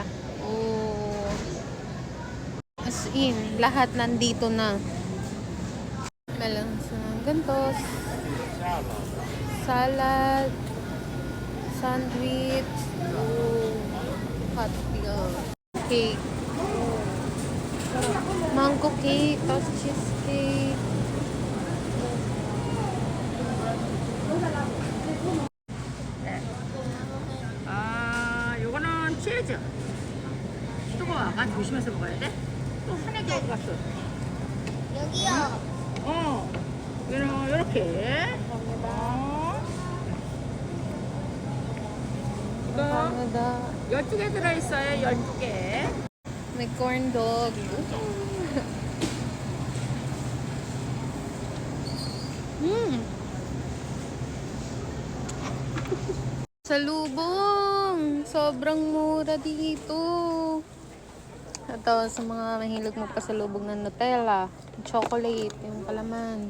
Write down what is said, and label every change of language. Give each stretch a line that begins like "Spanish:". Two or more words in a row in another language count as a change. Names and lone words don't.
English: Oh. As in,
Filipino: lahat nandito na. Meron sa gantos, salad, sandwich, oh,
English: hot dog,
Filipino: cake, oh,
English: mango cake,
Filipino: tapos cheesecake.
Korean: 요거는 치즈. 뜨거워가 조심해서 먹어야 돼. 또 한약이 어디 갔어? 여기요. 요렇게. 이거 Canada. 12개 들어있어요. 12개.
Filipino: May
English: corn dog.
Filipino: Salubong! Sobrang mura dito. Ito sa mga mahilig magpasalubong ng Nutella, chocolate, yung palaman.